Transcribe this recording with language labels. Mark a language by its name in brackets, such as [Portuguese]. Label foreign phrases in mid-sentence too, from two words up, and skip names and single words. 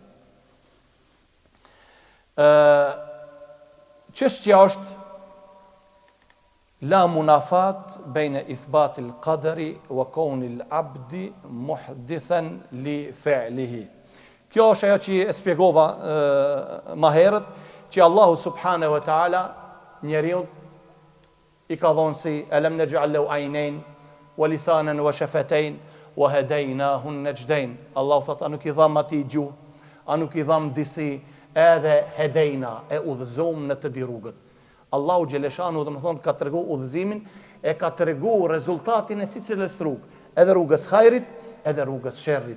[Albanian] Çështja është [Arabic] لا منافاة بين إثبات القدر وكون العبد محدثا لفعله. [Albanian] Kjo është ajo që e spjegova ma herët, që Allahu [Arabic] سبحانه وتعالى [Albanian] njeriu i ka thonë si [Arabic] ألم نجعل له عينين ولسانا وشفتين وهديناه النجدين. [Albanian] Allahu thotë, a nuk i dham atij gjuhë, a nuk i dham disi, edhe hedejna e udhëzom në të di rrugët. Allahu xheleshanu dhe më thonë ka tregu udhëzimin, e ka tregu rezultatin e sicilës rrugë, edhe rrugës hajrit, edhe rrugës sherrit.